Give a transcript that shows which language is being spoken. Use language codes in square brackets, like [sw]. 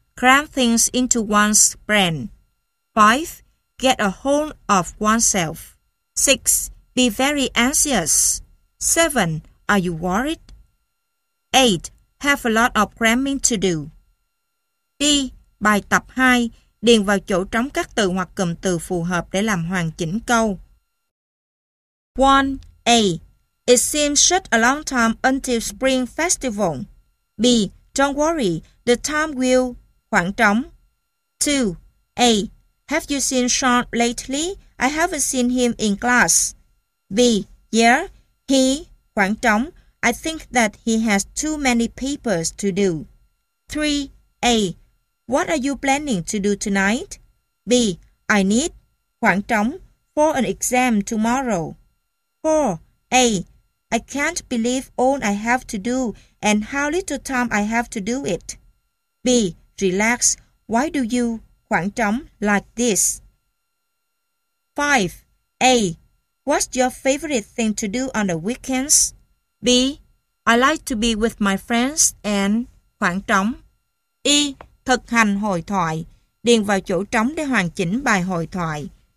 [en] Cram things into one's brain. 5. Get a hold of oneself. 6. Be very anxious. 7. Are you worried? 8. Have a lot of cramming to do. [vi] D. Bài tập 2. Điền vào chỗ trống các từ hoặc cụm từ phù hợp để làm hoàn chỉnh câu. [en] 1. A. It seems such a long time until spring festival. B. Don't worry, the time will [vi] khoảng trống. [en] 2. A. Have you seen Sean lately? I haven't seen him in class. B. Yeah, he [vi] khoảng trống. [en] I think that he has too many papers to do. 3. A. What are you planning to do tonight? B. I need [vi] khoảng trống [en] for an exam tomorrow. 4. A. I can't believe all I have to do and how little time I have to do it. B. Relax. Why do you [vi] khoảng trống [en] like this? 5. A. What's your favorite thing to do on the weekends? B. I like to be with my friends and [vi] khoảng trống. E. Thực hành hội thoại. Điền vào chỗ trống để hoàn chỉnh bài hội thoại.